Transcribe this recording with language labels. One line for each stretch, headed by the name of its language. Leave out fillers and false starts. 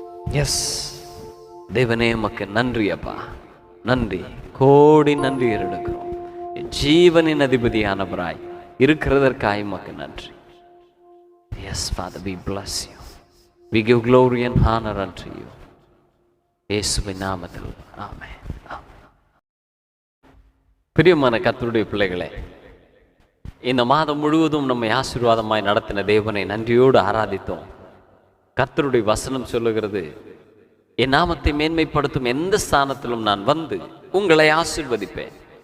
Tamil: S தேவனே, உமக்கு நன்றி அப்பா, நன்றி, கோடி நன்றி எடுக்கிறோம். ஜீவனின் அதிபதியானவராய் இருக்கிறதற்காய் உமக்கு நன்றி.
English: Yes, Father, we bless you. We give glory and honor unto you.
Tamil: இயேசுவின் நாமத்தில் ஆமென். பிரியமான கர்த்தருடைய பிள்ளைகளே, இந்த மாதம் முழுவதும் நம்மை ஆசீர்வாதமாய் நடத்தின தேவனை நன்றியோடு ஆராதித்தோம். கர்த்தருடைய வசனம் சொல்லுகிறது, என் நாமத்தை மேன்மைப்படுத்தும் எந்த ஸ்தானத்திலும் நான் வந்து உங்களை ஆசீர்வதிப்பேன்.